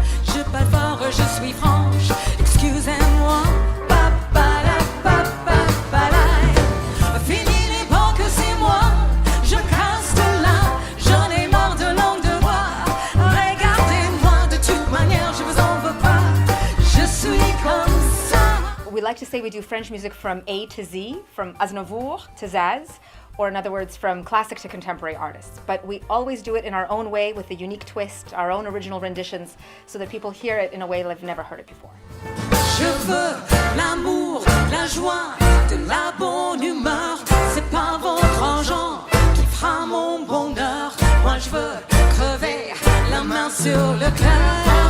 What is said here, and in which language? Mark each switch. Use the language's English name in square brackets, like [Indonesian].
[French] Je parle fort, je suis franche, excusez-moi. Papala, papapala. Fini l'époque, c'est moi, je casse de là. J'en ai marre de langue de bois. Regardez-moi, de toute manière, je vous en veux pas. Je suis comme ça. [English] We like to say we do French music from A to Z, from Aznavour to Zaz, or in other words, from classic to contemporary artists. But we always do it in our own way with a unique twist, our own original renditions, so that people hear it in a way they've never heard it before. [French] Je veux l'amour, la joie, de la bonne humeur. C'est pas votre argent qui fera mon bonheur. Moi je veux crever la main sur le cœur.